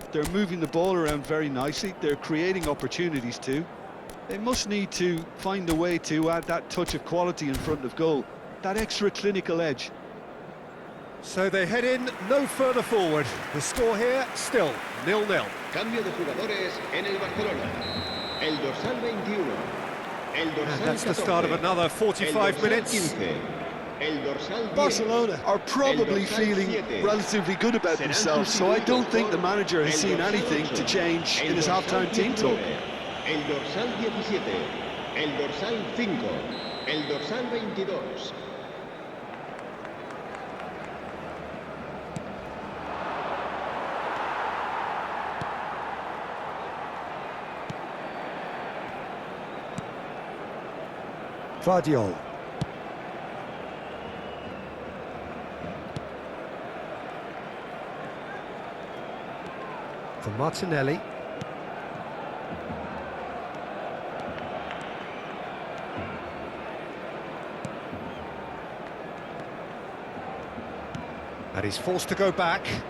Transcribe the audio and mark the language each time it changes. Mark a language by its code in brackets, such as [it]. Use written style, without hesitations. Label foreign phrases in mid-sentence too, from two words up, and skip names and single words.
[en] They're moving the ball around very nicely. They're creating opportunities too. They must need to find a way to add that touch of quality in front of goal, that extra clinical edge. So they head in no further forward. The score here, still 0-0. [es] Cambio de jugadores en el Barcelona. El dorsal 21. El dorsal [en] And that's the start of another 45 minutes. [es] 15. El dorsal 10. [en] Barcelona are probably feeling relatively good about themselves, so I don't think the manager has seen anything to change in his half-time team talk. [es] El dorsal 17. El dorsal 5. El dorsal 22. Guardiola. [en] For Martinelli. And he's forced to go back.